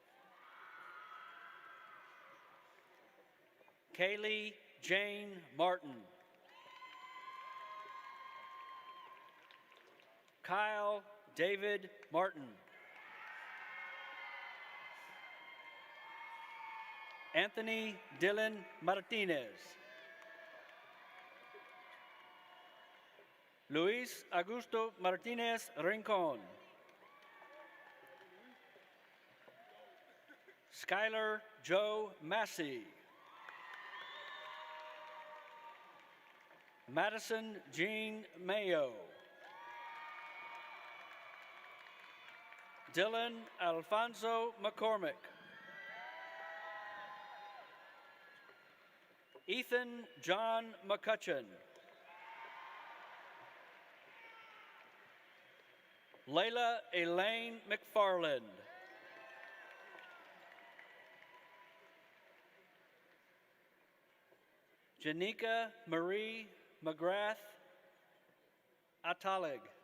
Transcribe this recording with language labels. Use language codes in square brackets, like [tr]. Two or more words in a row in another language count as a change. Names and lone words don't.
[en] Kaylee Jane Martin. Kyle David Martin. Anthony Dylan Martinez. Luis Augusto Martinez Rincon. Skylar Joe Massey. Madison Jean Mayo. Dylan Alfonso McCormick. Ethan John McCutcheon. Layla Elaine McFarland. Janika Marie McGrath Atalig.